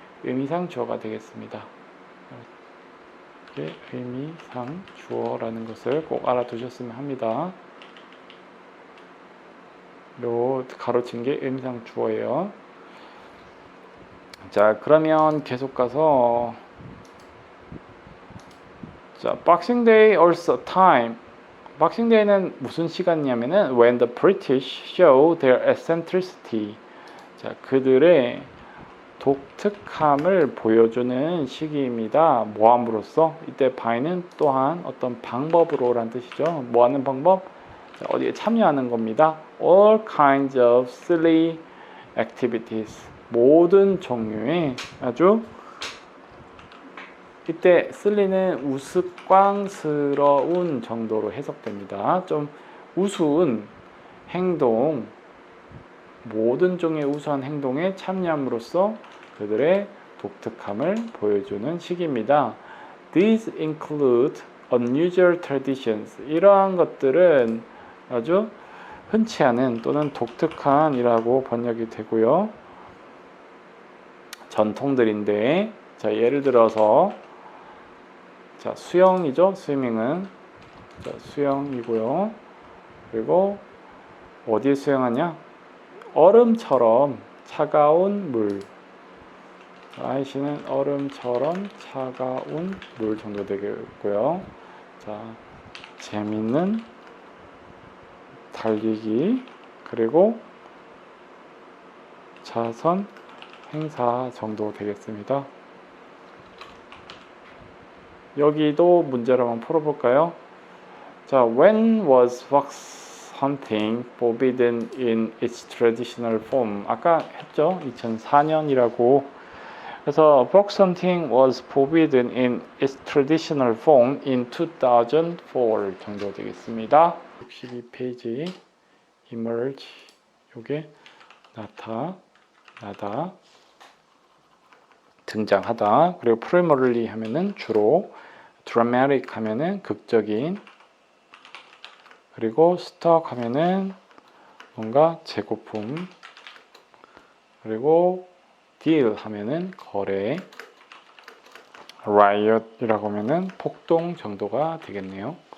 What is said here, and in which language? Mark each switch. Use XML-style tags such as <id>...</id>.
<ko>의미상 주어가 되겠습니다. 이게 의미상 주어라는 것을 꼭 알아두셨으면 합니다. 요 가로친 게 의미상 주어예요. 자, 그러면 계속 가서 자,</ko> <en>Boxing Day also time. Boxing Day는</en> <ko>무슨 시간이냐면은</ko> <en>when the British show their eccentricity.</en> <ko>자, 그들의 독특함을 보여주는 시기입니다. 뭐함으로써? 이때 by는 또한 어떤 방법으로란 뜻이죠. 뭐하는 방법? 자, 어디에 참여하는 겁니다.</ko> <en>All kinds of silly activities.</en> <ko>모든 종류의 아주 이때 silly는 우스꽝스러운 정도로 해석됩니다. 좀 우스운 행동, 모든 종의 우수한 행동에 참여함으로써 그들의 독특함을 보여주는 시기입니다.</ko> <en>These include unusual traditions.</en> <ko>이러한 것들은 아주 흔치 않은 또는 독특한이라고 번역이 되고요. 전통들인데, 자, 예를 들어서 자, 수영이죠. 스위밍은 자, 수영이고요. 그리고 어디에 수영하냐? 얼음처럼 차가운 물. 아이씨는 얼음처럼 차가운 물 정도 되겠고요. 자, 재밌는 달리기 그리고 자선 행사 정도 되겠습니다. 여기도 문제를 한번 풀어볼까요?</ko> <en>자, when was fox hunting forbidden in its traditional form?</en> <ko>아까 했죠? 2004년이라고. 그래서</ko> <en>fox hunting was forbidden in its traditional form in 2004</en> <ko>정도 되겠습니다. 62페이지 emerge 요게 나타나다 등장하다. 그리고 primarily 하면은 주로, dramatic 하면은 극적인, 그리고 stock 하면은 뭔가 재고품, 그리고 deal 하면은 거래, riot이라고 하면은 폭동 정도가 되겠네요.</ko>